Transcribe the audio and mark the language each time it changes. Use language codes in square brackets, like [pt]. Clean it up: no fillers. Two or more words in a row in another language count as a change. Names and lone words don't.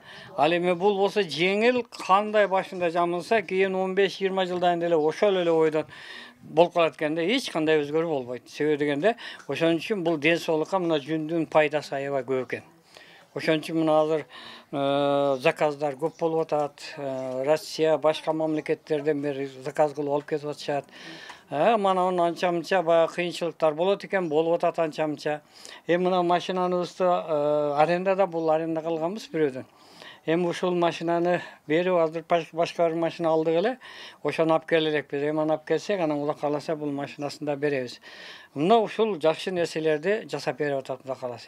[ky] Ал эми бул болсо жеңил, кандай башында жамылса, кийин 15-20 жылдан деле ошол эле бойдон болуп калат экен да, эч кандай өзгөрүү болбойт. Себеби дегенде ошон үчүн бул ден соолукка мына жүндүн пайдасы аябай көп экен. Ошон үчүн мына азыр заказдар көп болуп атат. Россия, башка мамлекеттерден бери заказ кылып алып кетип атышат. Мына анча мынча баягы кыйынчылыктар болот экен, болуп атат анча мынча. Эми мына машинаныбызды арендада бул аренда кылганбыз бирөөдөн. Эми ушул машинаны берип азыр башка бир машина алдык эле. Ошону алып келелекпиз. Эми аны алып келсек, анан Кудай кааласа бул машинасын да беребиз. Мына ушул жакшы нерселерди жасап берип атат Кудай кааласа.